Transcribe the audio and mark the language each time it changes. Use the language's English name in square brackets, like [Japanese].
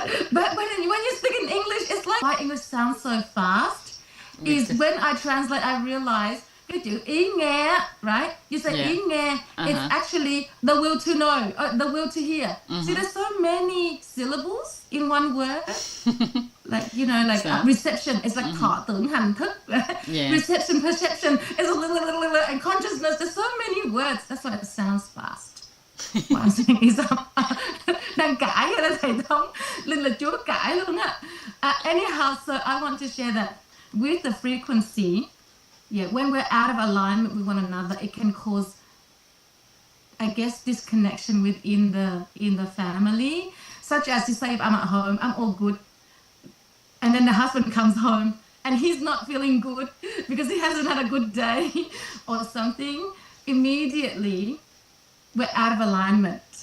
[English] But when you speak in English, it's like why English sounds so fast. Is when I translate, I realize [Vietnamese] cái chữ ý nghe, [English] right? You say ý nghe, it's actually the will to know, the will to hear. See, there's so many syllables in one word. Like reception, it's like [Vietnamese] thọ tưởng hành thức. [English] Reception, perception, is a little, and consciousness. There's so many words. That's why it sounds fast. What I'm saying is [Vietnamese] đang cãi rồi đó thầy Thống. Linh là chúa cãi luôn á. [English] Anyhow, so I want to share that with the frequency, when we're out of alignment with one another, it can cause, I guess, disconnection within the family. Such as, you say, if I'm at home, I'm all good, and then the husband comes home and he's not feeling good because he hasn't had a good day or something, immediately we're out of alignment.